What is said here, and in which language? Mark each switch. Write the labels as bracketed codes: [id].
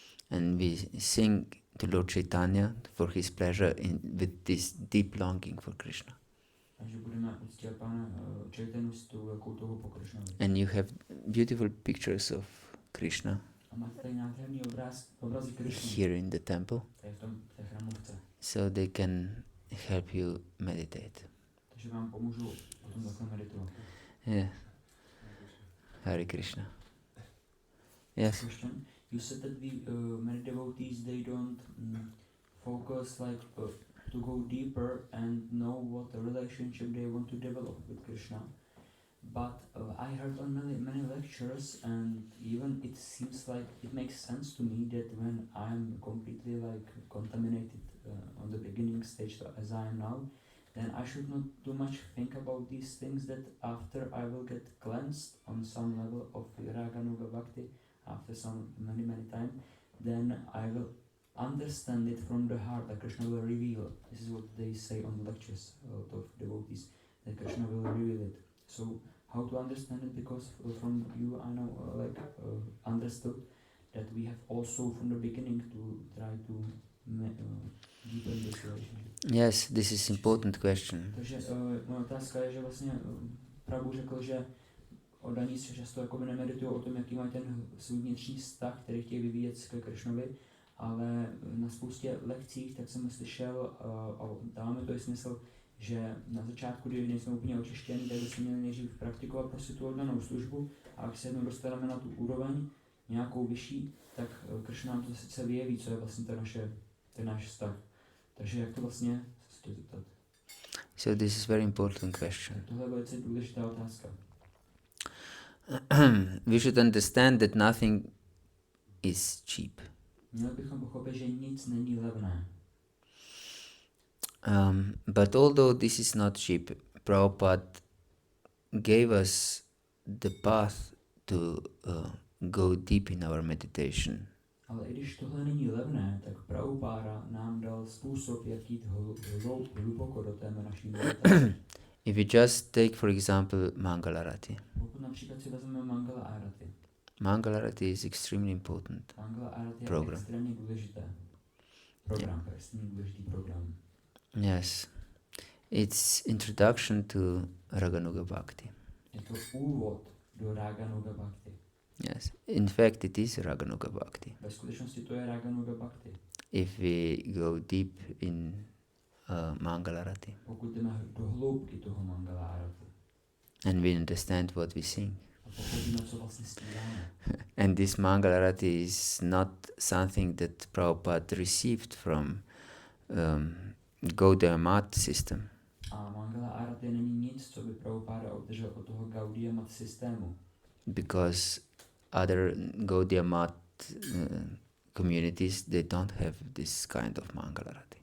[en] And we sing to Lord Caitanya for his pleasure with this deep longing for Krishna. [cs] A že budeme uctívat Pána Čaitanu s tou velkou touhu po Krishnovi. [en] And you have beautiful pictures of Krishna [cs] A máte tady nádherný obrazy Krishny. [en] here in the temple, [cs] Tady v té chrámovce. [en] so they can help you meditate. [cs] Takže vám pomůžu potom takhle meditovat. [en] Yeah. Hare Krishna. Yes. Question. You said that many devotees, they don't focus like to go deeper and know what the relationship they want to develop with Krishna. But I heard on many lectures, and even it seems like it makes sense to me that when I'm completely like contaminated on the beginning stage as I am now, then I should not too much think about these things, that after I will get cleansed on some level of Raganuga Bhakti, after many time, then I will understand it from the heart, that Krishna will reveal. This is what they say on the lectures of devotees, that Krishna will reveal it. So how to understand it? Because from you I know understood that we have also from the beginning to try to deepen this relationship. Yes, this is important question. [cs] Takže moje otázka je, že vlastně Prabhu řekl, že oddaní se často jako nemeditují o tom, jaký mají ten svůj vnitřní vztah, který chtějí vyvíjet ke Krishnovi, ale na spoustě lekcích tak jsem slyšel a dáváme to i smysl, že na začátku, kdy nejsme úplně očištěni, tak bychom měli nejdřív praktikovat prostě tu oddanou službu, a jak se jednou dostaneme na tu úroveň nějakou vyšší, tak Krishna nám to sice vyjeví, co je vlastně ten náš vztah. Takže jak to vlastně se chtěl zeptat? [en] So this is very important question. [cs] Tohle je velice důležitá otázka. [en] We should understand that nothing is cheap. [cs] Měli bychom pochopit, že nic není levné. [en] But although this is not cheap, Prabhupada gave us the path to go deep in our meditation. [cs] Ale i když tohle není levné, tak Prabhupáda nám dal způsob, jak jít hluboko do té naší meditace. [en] If you just take, for example, Mangala Arati. [cs] Pokud například si vezmeme Mangala Arati. [en] Mangala Arati is extremely important [cs] Mangala Arati je [en] program. [cs] extrémně důležité. Extrémně důležitý program. [en] Yes. It's introduction to Raganuga Bhakti. [cs] Je to úvod do Raganuga Bhakti. [en] Yes. In fact, it is Raganuga Bhakti. [cs] Ve skutečnosti to je Raganuga Bhakti. [en] If we go deep in Mangala Arati. [cs] Pokud jdeme do hloubky toho Mangala Arati. [en] And we understand what we sing. [cs] A pochopíme, co vlastně zpíváme. [en] And this Mangala Arati is not something that Prabhupada received from Gaudiya Math system. [cs] A Mangala Arati není nic, co by Prabhupada obdržel od toho Gaudiya Math systému. [en] Because other Gaudiya Math communities, they don't have this kind of Mangala Arati.